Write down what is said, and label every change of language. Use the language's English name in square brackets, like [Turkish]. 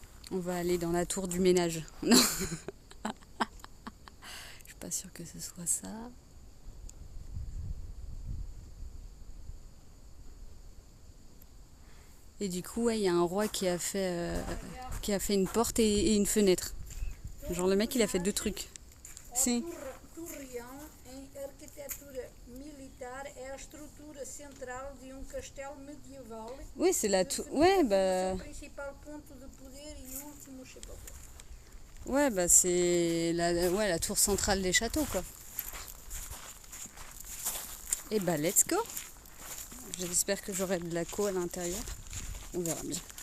[French] On va aller dans la tour du ménage. Non. Je suis pas sûre que ce soit ça. Et du coup, ouais, il y a un roi qui a fait une porte et une fenêtre. Genre le mec, il a fait 2 trucs. Si. [Portuguese] Torreão, em arquitetura militar, é a estrutura central de castelo medieval. [French] Oui, c'est la tour. Ouais, bah. [Portuguese] Principal ponto de poder e último chefão. [French] Ouais, bah c'est la tour centrale des châteaux, quoi. Et bah, [English] let's go. [French] J'espère que j'aurai de la co à l'intérieur. On verra bien.